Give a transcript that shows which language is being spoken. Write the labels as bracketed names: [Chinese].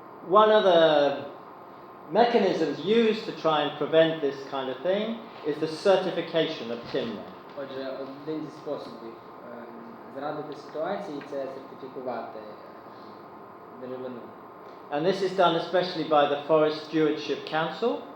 [English] one of the mechanisms used to try and prevent this kind of thing is the certification of timber. [Ukrainian] Отже, один зі способів зарадити ситуації – це сертифікувати деревину. [English] And this is done especially by the Forest Stewardship Council.